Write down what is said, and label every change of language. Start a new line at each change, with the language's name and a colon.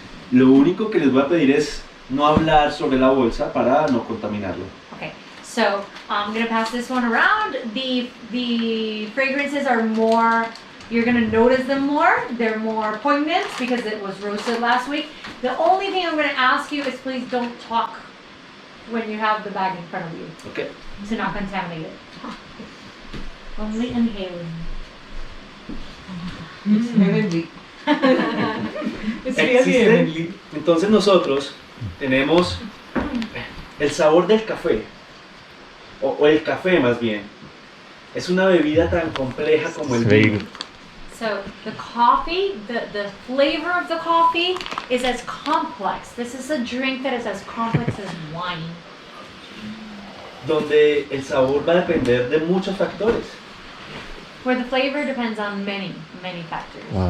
Spanish: Lo único que les voy a pedir es no hablar sobre la bolsa para no contaminarlo.
English: Okay, so I'm gonna pass this one around. The fragrances are more, you're gonna notice them more. They're more poignant because it was roasted last week. The only thing I'm gonna ask you is please don't talk when you have the bag in front of you Okay. to not contaminate it. Only inhaling. It's heavenly. It's really
Spanish: Existe-
English: heavenly.
Spanish: Entonces nosotros tenemos el sabor del café, o el café más bien. Es una bebida tan compleja como el vino.
English: So the coffee, the flavor of the coffee is as complex. This is a drink that is as complex as wine.
Spanish: Donde el sabor va a depender de muchos factores.
English: Where the flavor depends on many factors.